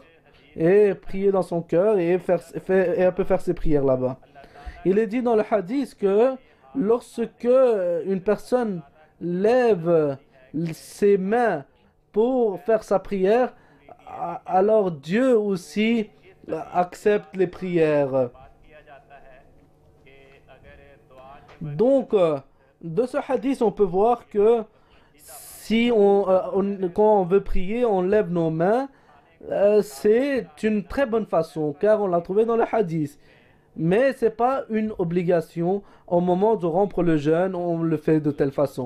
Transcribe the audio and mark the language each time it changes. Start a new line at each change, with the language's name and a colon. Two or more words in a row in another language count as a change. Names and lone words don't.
French: Et prier dans son cœur et elle peut faire ses prières là-bas. Il est dit dans le hadith que lorsque une personne lève ses mains pour faire sa prière, alors Dieu aussi accepte les prières.
Urdu: بات کیا جاتا ہے کہ اگر دعا کے
French: Donc, de ce hadith, on peut voir que si quand on veut prier, on lève nos mains, c'est une très bonne façon, car on l'a trouvé dans le hadith. Mais ce n'est pas une obligation. Au moment de rompre le jeûne, on le fait de telle façon.